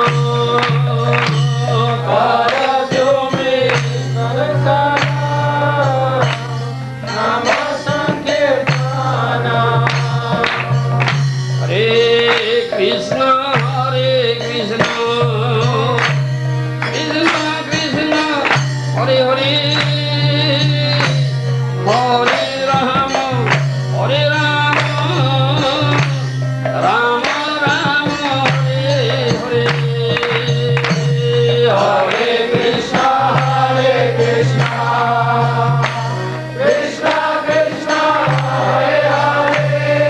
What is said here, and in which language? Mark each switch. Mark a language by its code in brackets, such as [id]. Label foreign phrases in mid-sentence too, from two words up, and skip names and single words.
[bn] পরব্যোমি পরে সদা নাম সংকীর্তন [sa] হরে কৃষ্ণ কৃষ্ণ কৃষ্ণ হরে হরে হরে রাম রাম রাম হরে হরে হরে কৃষ্ণ কৃষ্ণ কৃষ্ণ হরে হরে